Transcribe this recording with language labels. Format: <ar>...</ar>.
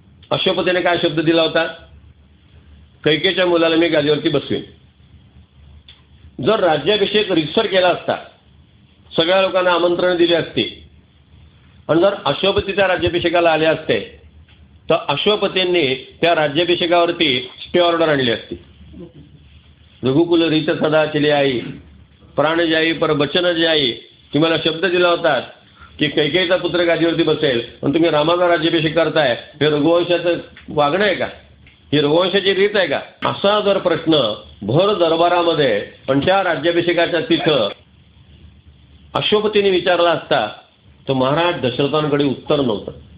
<mr>अश्वपतीने काय शब्द दिला होता, कैकेच्या मुलाला मी गादीवरती बसवीन. जर राज्याभिषेक रितसर केला असता, सगळ्या लोकांना आमंत्रण दिली असती आणि जर अश्वपतीच्या राज्याभिषेकाला आले असते तर अश्वपतींनी त्या राज्याभिषेकावरती स्टे ऑर्डर आणली असती.</mr> <hi>रघुकुल रीत सदा चली आई, प्राण जाई पर बचन जाई.</hi> <mr>तुम्हाला शब्द दिला होता की कैकेयीचा पुत्र गादीवरती बसेल आणि तुम्ही रामाचा राज्याभिषेक करताय, हे रघुवंशाचं वागणं आहे का? ही रघुवंशाची रीत आहे का? असा जर प्रश्न भर दरबारामध्ये पण त्या राज्याभिषेकाच्या तिथं अश्वपतीने विचारला असता तर महाराज दशरथांकडे उत्तर नव्हतं.</mr>